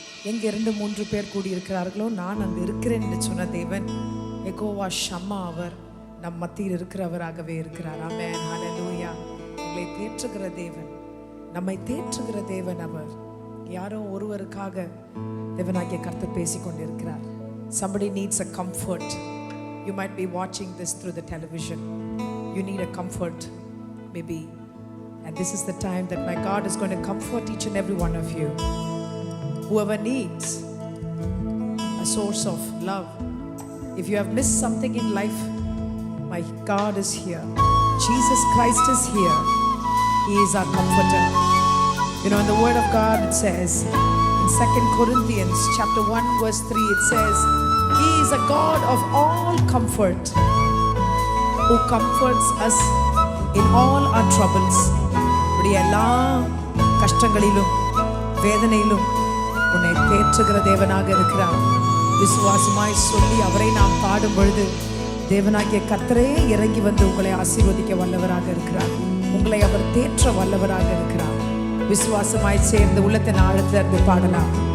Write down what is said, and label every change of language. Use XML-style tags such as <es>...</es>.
<ta>எங்கே 2-3 பேர் கூடியிருக்கிறார்களோ நான் அங்கு இருக்கிறேன் என்று சொன்ன தேவன் யெகோவா ஷம்மா அவர் நம் மத்தியில் இருக்கிறவராகவே இருக்கிறார். ஆமென், ஹல்லேலூயா. எங்களை தேற்றுகிற தேவன், நம்மை தேற்றுகிற தேவன் அவர். யாரோ ஒருவருக்காக தேவனாகிய கர்த்தர் பேசிக்கொண்டிருக்கிறார்.</ta> <en>Somebody needs a comfort. You might be watching this through the television. You need a comfort maybe, and this is the time that my God is going to comfort each and every one of you. Whoever needs a source of love, if you have missed something in life, my God is here. Jesus Christ is here. He is our comforter. You know, in the word of God it says in 2 Corinthians chapter 1 verse 3, it says He is a God of all comfort, who comforts us in all our troubles.</en> <ta>உடைய எல்லா கஷ்டங்களிலும் வேதனையிலும் உன்னை தேற்றுகிற தேவனாக இருக்கிறார். விசுவாசமாய் சொல்லி அவரை நாம் பாடும் பொழுது தேவனாகிய கர்த்தரே இறங்கி வந்து உங்களை ஆசீர்வதிக்க வல்லவராக இருக்கிறார். உங்களை அவர் தேற்ற வல்லவராக இருக்கிறார். விசுவாசமாய் சேர்ந்து உள்ளத்தின் ஆழத்திலிருந்து பாடலாம்.</ta>